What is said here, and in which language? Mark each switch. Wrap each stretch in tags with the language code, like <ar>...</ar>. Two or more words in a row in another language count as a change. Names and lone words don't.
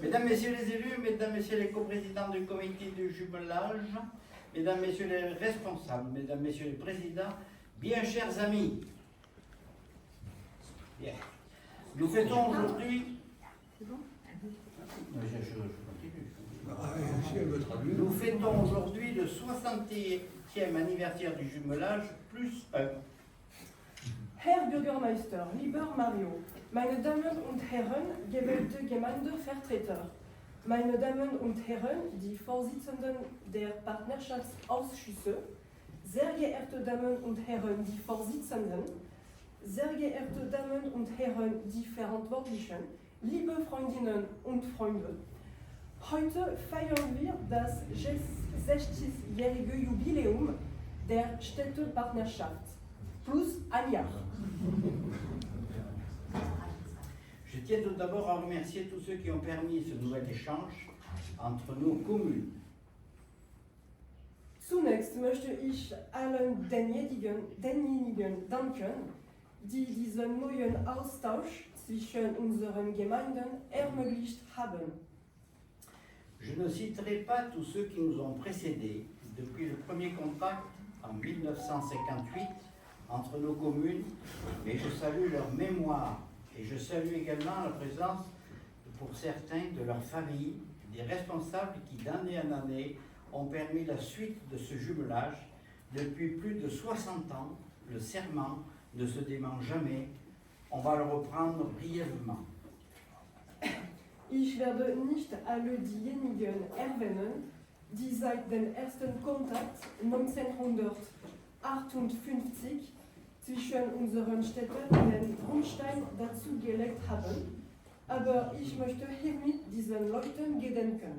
<fr>Messieurs les élus, Mesdames, Messieurs les coprésidents du comité de jumelage, Mesdames, Messieurs les responsables, Mesdames, Messieurs les présidents, bien chers amis, bien. Nous fêtons aujourd'hui... Nous fêtons aujourd'hui le 60e anniversaire du jumelage plus 1.</fr> <de>Herr Bürgermeister, lieber Mario, meine Damen und Herren, gewählte Gemeindevertreter, meine Damen und Herren, die Vorsitzenden der Partnerschaftsausschüsse, sehr geehrte Damen und Herren, die Vorsitzenden, sehr geehrte Damen und Herren, die Verantwortlichen, liebe Freundinnen und Freunde. Heute feiern wir das 60-jährige Jubiläum der Städtepartnerschaft.</de> <fr>Plus un Jahr. Je tiens tout d'abord à remercier tous ceux qui ont permis ce nouvel échange entre nos communes.</fr> <de>Zunächst möchte ich allen denjenigen danken, die diesen neuen Austausch zwischen unseren Gemeinden ermöglicht haben.</de> <fr>Je ne citerai pas tous ceux qui nous ont précédés depuis le premier contact en 1958 entre nos communes, mais je salue leur mémoire et je salue également la présence, pour certains, de leurs familles, des responsables qui d'année en année ont permis la suite de ce jumelage. Depuis plus de 60 ans, le serment ne se dément jamais. On va le reprendre brièvement.</fr> <de>Ich werde nicht alle diejenigen erwähnen, die seit dem ersten Kontakt 1958 zwischen unseren Städten den Grundstein dazu gelegt haben, aber ich möchte hiermit diesen Leuten gedenken.</de>